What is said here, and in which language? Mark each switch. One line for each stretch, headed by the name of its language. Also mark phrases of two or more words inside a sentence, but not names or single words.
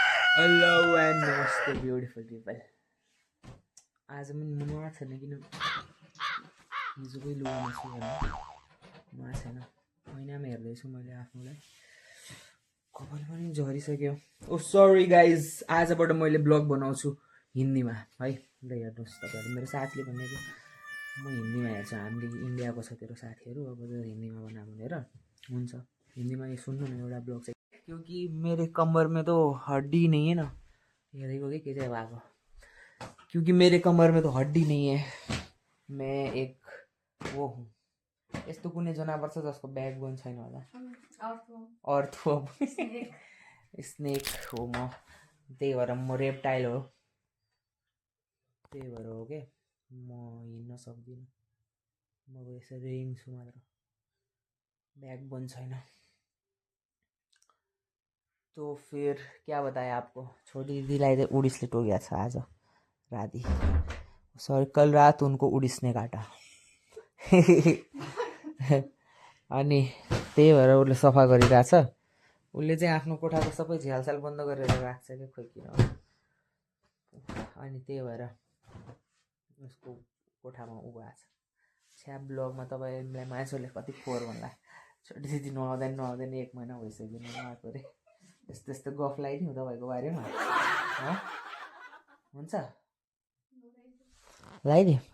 English: Hello and namaste beautiful people.
Nepali: आज म नुहाएको छैन किन हिजोकै लुगामा छु होइन नुहाएको छैन ऐनामा हेर्दैछु मैले आफ्नोलाई कपाल पनि झरिसक्यो
English: Oh sorry guys
Nepali: आजबाट मैले ब्लग बनाउँछु हिन्दीमा है ल हेर्नुहोस् तपाईँहरू मेरो साथीले भनेको म हिन्दीमा हेर्छु हामीले इन्डियाको छ तेरो साथीहरू अब हिन्दीमा बना भनेर हुन्छ हिन्दीमा सुन्नु न एउटा ब्लग चाहिँ
Hindi: क्योंकि मेरे कमर में तो हड्डी नहीं है ना ये देखो
Nepali: के चाहिँ भएको
Hindi: क्योंकि मेरे कमर में तो हड्डी नहीं है मैं एक वो हूँ
Nepali: यस्तो कुनै जनावर छ जसको
English: back bone
Nepali: छैन होला अर्थो स्नेक हो म त्यही भएर म रेप्टाइल हो त्यही भएर हो के म हिँड्न सक्दिनँ म यसरी हिँड्छु मात्र
English: back bone
Nepali: छैन
Hindi: तो फिर क्या बताया आपको
Nepali: छोटी दीदीलाई चाहिँ उडिसले टोकेको छ आज राति सरी
Hindi: कल रात उनको उडिस ने काटा
Nepali: अनि त्यही भएर उसले सफा गरिरहेछ उसले चाहिँ आफ्नो कोठाको सबै झ्यालसाल बन्द गरेर राख्छ क्या खोइ किन अनि त्यही भएर उसको कोठामा उ भएको छ छ्याप ब्लगमा तपाईँलाई मान्छेहरूले कति फोहोर भन्ला छोटी दिदी नुहाउँदैन 1 महिना भइसक्यो नुहाएको अरे यस्तो यस्तो गफ लगाइदिउँ तपाईँको बारेमा हुन्छ लगाइदिउँ